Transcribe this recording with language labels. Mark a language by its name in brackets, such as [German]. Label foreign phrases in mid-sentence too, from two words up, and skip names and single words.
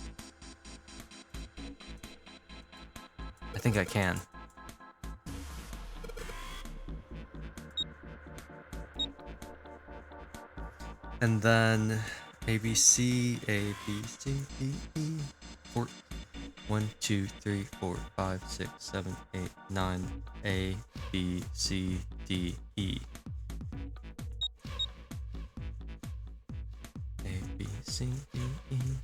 [English] I think I can. And then ABC, A, B, C, D, E. 1, 2, 3, 4, 5, 6, 7, 8, 9. A, B, C, D, E. A, B, C, D, E.